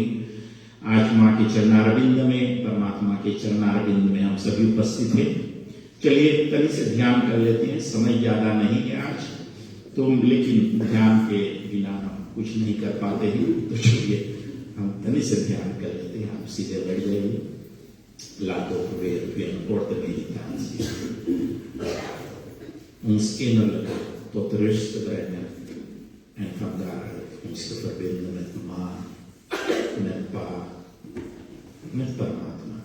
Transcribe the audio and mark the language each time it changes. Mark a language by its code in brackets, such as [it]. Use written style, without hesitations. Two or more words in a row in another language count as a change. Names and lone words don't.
[hi] आज माँ के चरणारविंद में, परमात्मा के चरणारविंद में हम सभी उपस्थित हैं। चलिए तनी से ध्यान कर लेते हैं, समय ज्यादा नहीं है आज तो, लेकिन ध्यान के बिना हम कुछ नहीं कर पाते हैं, तो चलिए हम तनी से ध्यान कर लेते हैं। आप सीधे बैठ जाइए। [nl] Laat ook weer een korte meditatie. Ons innerlijke tot rust te brengen en van daaruit ons te verbinden met Ma, met Pa, met Paramatma.